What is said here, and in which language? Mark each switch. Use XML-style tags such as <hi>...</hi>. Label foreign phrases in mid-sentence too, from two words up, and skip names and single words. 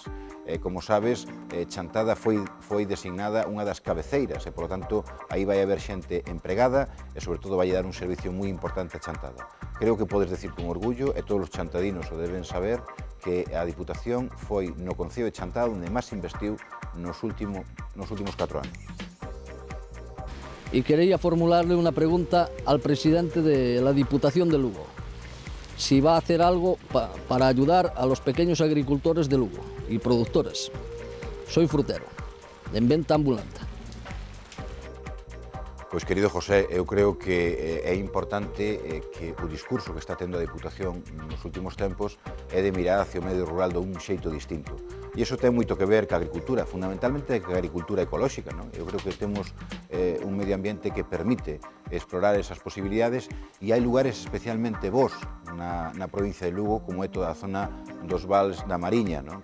<gl>Como sabes, Chantada foi designada unha das cabeceiras e, polo tanto, aí vai haber xente empregada e, sobre todo, vai dar un servicio moi importante a Chantada. Creo que podes decir con orgullo, e todos os chantadinos o deben saber, que a Diputación foi no Concello de Chantada onde máis investiu nos últimos 4 anos.</gl> <es>Y quería formularle una pregunta al presidente de la Diputación de Lugo. Si va a hacer algo para ayudar a los pequeños agricultores de Lugo y productores. Soy frutero, en venta ambulante.</es> <gl>Pois, querido José, eu creo que é importante que o discurso que está tendo a Diputación nos últimos tempos é de mirar hacia o medio rural dun xeito distinto. E iso ten moito que ver ca agricultura, fundamentalmente ca agricultura ecolóxica, non? Eu creo que temos un medio ambiente que permite explorar esas posibilidades e hai lugares especialmente bons na provincia de Lugo, como é toda a zona dos vals da Mariña, non?</gl>